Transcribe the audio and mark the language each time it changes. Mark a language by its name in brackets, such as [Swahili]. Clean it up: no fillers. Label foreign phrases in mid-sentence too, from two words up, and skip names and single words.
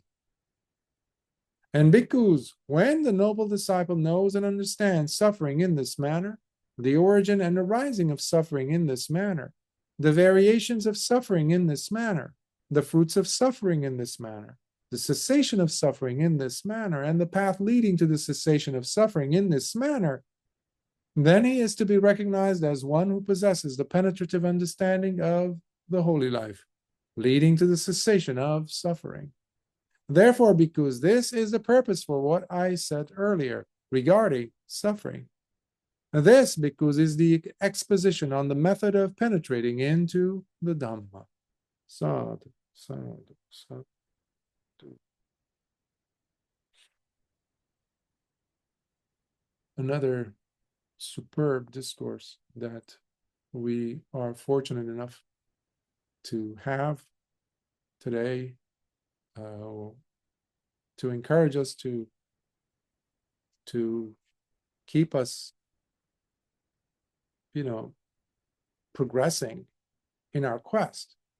[English] And bhikkhus, when the noble disciple knows and understands suffering in this manner, the origin and arising of suffering in this manner, the variations of suffering in this manner, the fruits of suffering in this manner, the cessation of suffering in this manner, and the path leading to the cessation of suffering in this manner, then he is to be recognized as one who possesses the penetrative understanding of the holy life, leading to the cessation of suffering. Therefore, because this is the purpose for what I said earlier regarding suffering. This, because is the exposition on the method of penetrating into the Dhamma. [Pali] Sadhu, sadhu, sadhu. [English] Another superb discourse that we are fortunate enough to have today, to encourage us to keep us, progressing in our quest.